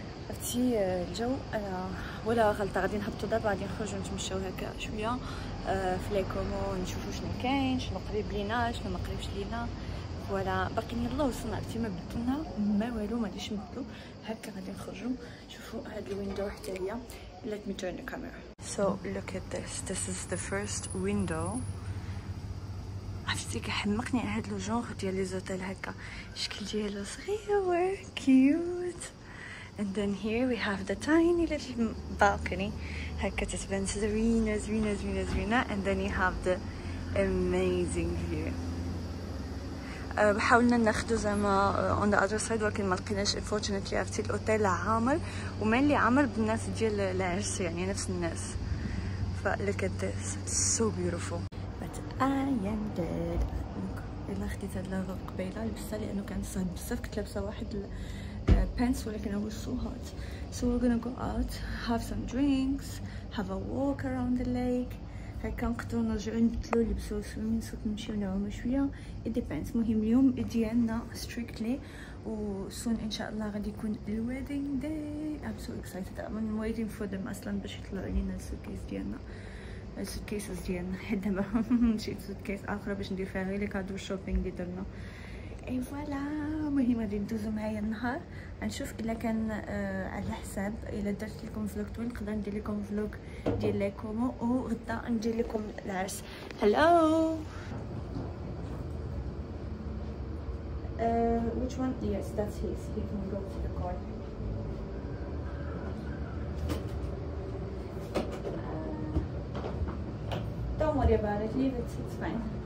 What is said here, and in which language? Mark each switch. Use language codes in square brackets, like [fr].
[ar] عرفتي الجو انا ولا غلطه، غادي نهبطوا دابا، غادي نخرجوا نتمشاو هكا شويه في لي كومو، نشوفوا شنو كاين، شنو قريب لينا، شنو ما قريبش لينا. فوالا باقيين يلا وصلنا. عرفتي ما بدلنا ما والو، ما غاديش نبدلو هكا، غادي نخرجوا. شوفوا هاد الويندو حتى هي. [en] let me turn the camera. So look at this is the first window. [ar] عرفتي كيحمقني هاد لو جونغ ديال لي زوتيل هكا، الشكل ديالو صغير كيوت. [en] And then here we have the tiny little balcony. [ar] هكا تتبان زوينة زوينة زوينة زوينة. [en] And then you have the amazing view. [ar] حاولنا ناخدو زعما [en] on the other side [ar] ولكن ما لقيناش unfortunately. عرفتي الاوتيل عامر ومين عامر بالناس ديال العرس، يعني نفس الناس. [en] ف look at this, it's so beautiful. But I am dead. [ar] الا خديت هاد لاغ قبيله لبستها لانه كان صهد بزاف، كنت لابسه واحد pants ولكن [en] I was so hot. So we're gonna go out, have some drinks, have a walk around the lake. [ar] هكا نقدروا نرجعوا نبدلوا نلبسوا سويمين سوت، نمشيو نعوموا شويه. [en] it depends. [ar] المهم اليوم ديالنا strictly وسون ان شاء الله غادي يكون الويدنج داي. [en] I'm so excited. I'm waiting for them [ar] اصلا باش يطلعوا لينا السوتكيس ديالنا، السوتكيسز ديالنا. حيت دابا مشيت سوتكيس اخرى باش ندير فيها غير لي كادو شوبينغ اللي درنا. اي فوالا. المهم غادي ندوزو معايا النهار، غنشوف الا كان على حساب الا درت لكم فلوق طويل نقدر ندير لكم فلوق ديال لي كومو، وغدا ندير لكم العرس. [en] Hello which one? Yes, that's his. He can go to the car. Don't worry about it, leave it, it's fine.